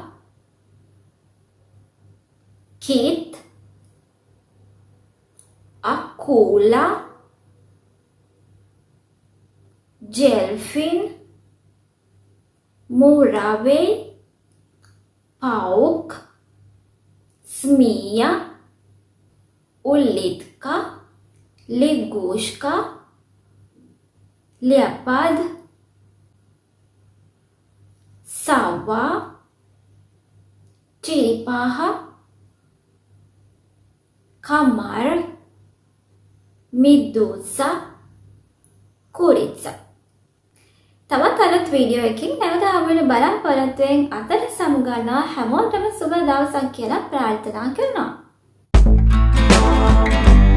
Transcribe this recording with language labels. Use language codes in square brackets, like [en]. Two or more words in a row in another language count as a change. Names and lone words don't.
[ru] кит, акула, дельфин, муравей, паук, змея, улитка, лягушка, леопард, сова, черепаха, комар, медуза, курица. [si] තවත් අලුත් වීඩියෝ එකකින් නැවත හමු වෙන බලාපොරොත්තුවෙන් අතර සමුගන්නා හැමෝටම සුබ දවසක් කියලා ප්‍රාර්ථනා කරනවා.